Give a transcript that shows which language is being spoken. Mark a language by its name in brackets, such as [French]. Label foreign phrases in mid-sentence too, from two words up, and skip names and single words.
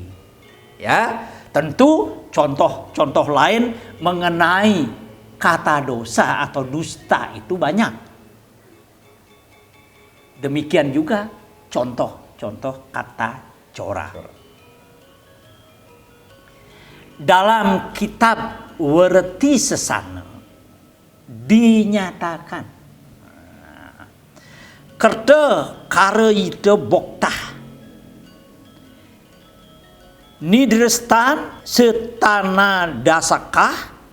[Indonesian] Ya, tentu contoh-contoh lain mengenai kata dosa atau dusta itu banyak. Demikian juga contoh-contoh kata cora. Dalam kitab Werti Sesana dinyatakan Kerta kareida boktah nidrestan setana dasakah